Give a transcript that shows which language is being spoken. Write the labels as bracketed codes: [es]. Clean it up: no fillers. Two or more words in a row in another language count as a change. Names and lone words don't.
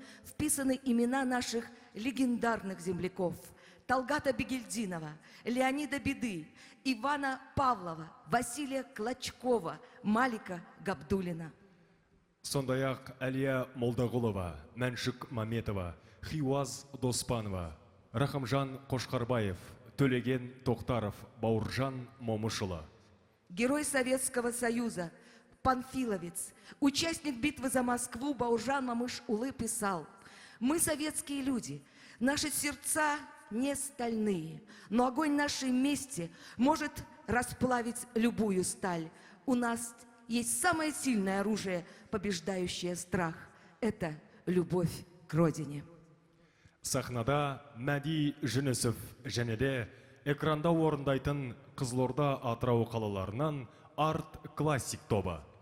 [ru] вписаны имена наших легендарных земляков: Талгата Бегельдинова, Леонида Беды, Ивана Павлова, Василия Клочкова, Малика Габдулина. [kk] Сондай-ақ Әлия Молдағұлова, Мәншік Маметова, Хиуаз Доспанова, Рахымжан Қошқарбаев, Төлеген Тоқтаров, Бауыржан Момышұлы. [ru] Герой Советского Союза, панфиловец, участник битвы за Москву Бауыржан Момышұлы писал: «Мы советские люди, наши сердца не стальные, но огонь нашей мести может расплавить любую сталь. У нас есть самое сильное оружие, побеждающее страх. Это любовь к родине». [kk] Сахнада Мәди Жүнісов және де экранда орындайтын Қызылорда Атырау қалаларынан Арт Классик тобы.